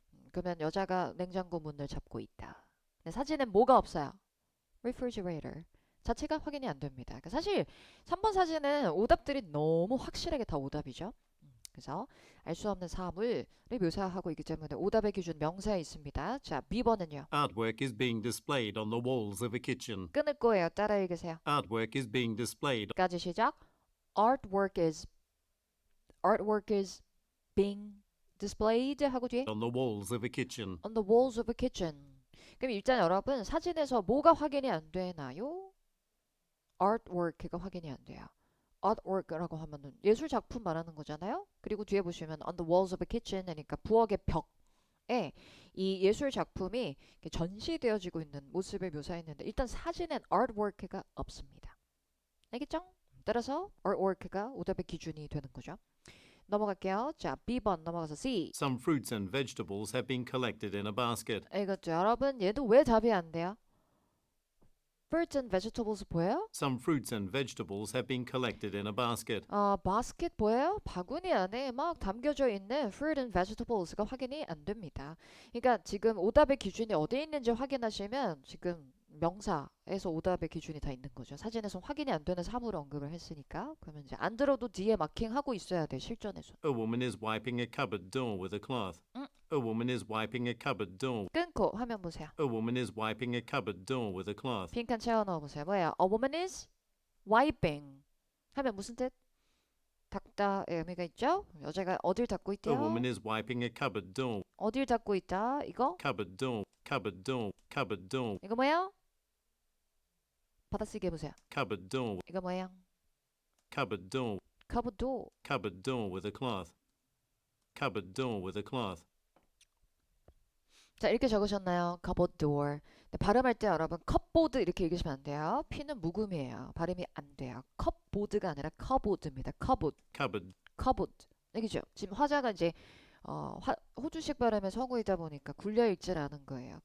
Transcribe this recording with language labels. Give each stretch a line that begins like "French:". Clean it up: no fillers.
Korean: 그러면 여자가 냉장고 문을 잡고 있다. 근데 사진엔 뭐가 없어요?
English: refrigerator.
Korean: 자체가 확인이 안 됩니다. 그러니까 사실 3번 사진은 오답들이 너무 확실하게 다 오답이죠. 그래서 알 수 없는 사물을 묘사하고 있기 때문에 오답의 기준 명사에 있습니다. 자, B번은요.
English: Artwork is being displayed on the walls of a kitchen.
Korean: 끊을 거예요. 따라 읽으세요.
English: Artwork is being displayed
Korean: 까지 시작.
English: Artwork is being displayed
Korean: 하고 뒤에
English: on the walls of a kitchen. on the walls of a kitchen.
Korean: 그럼 일단 여러분 사진에서 뭐가 확인이 안 되나요? artwork가 확인이 안 돼요. artwork라고 하면은 예술 작품 말하는 거잖아요. 그리고 뒤에 보시면
English: on the walls of a kitchen
Korean: 하니까 부엌의 벽에 이 예술 작품이 전시되어지고 있는 모습을 묘사했는데 일단 사진엔 artwork가 없습니다. 알겠죠? 따라서 artwork가 오답의 기준이 되는 거죠. 넘어갈게요. 자, B번 넘어가서 C. Some fruits and vegetables have been collected in a basket. 이거죠. 여러분 얘도 왜 답이 안 돼요? Fruits and vegetables 보여요? Some fruits and vegetables have been collected in a basket. 바스켓 보여요? 바구니 안에 막 담겨져 있는
English: fruit and vegetables
Korean: 가 확인이 안 됩니다. 그러니까 지금 오답의 기준이 어디에 있는지 확인하시면 지금 명사에서 오답의 기준이 다 있는 거죠. 사진에서 확인이 안 되는 사물을 언급을 했으니까 그러면 이제 안 들어도 뒤에 마킹하고 있어야 돼. 실전에서.
English: A woman is wiping a cupboard door with a cloth. A woman is wiping a cupboard door.
Korean: 끊고 화면 보세요.
English: A woman is wiping a cupboard door with a cloth.
Korean: 빈칸 채워 넣어보세요. 뭐예요? A woman is wiping 하면 무슨 뜻? 닦다의 의미가 있죠? 여자가 어딜 닦고
English: A
Korean: 있대요?
English: woman is wiping a cupboard door.
Korean: 어딜 닦고 있다? 이거?
English: Cupboard door. Cupboard door. Cupboard door.
Korean: 이거 뭐예요? 받아쓰기 해보세요.
English: Cupboard door.
Korean: 이거 뭐예요?
English: Cupboard door. cupboard door. Cupboard door with a cloth. Cupboard door with a cloth.
Korean: 자, 이렇게 적으셨나요? cupboard door. 네, 발음할 때 여러분 컵보드 이렇게 읽으시면 안 돼요. P는 묵음이에요. 발음이 안 돼요. 컵보드가 아니라 cupboard입니다.
English: cupboard. Cupboard.
Korean: cupboard. 알겠죠? 지금 화자가 이제 호주식 발음의 서구이다 보니까 굴려 읽질 않은 거예요.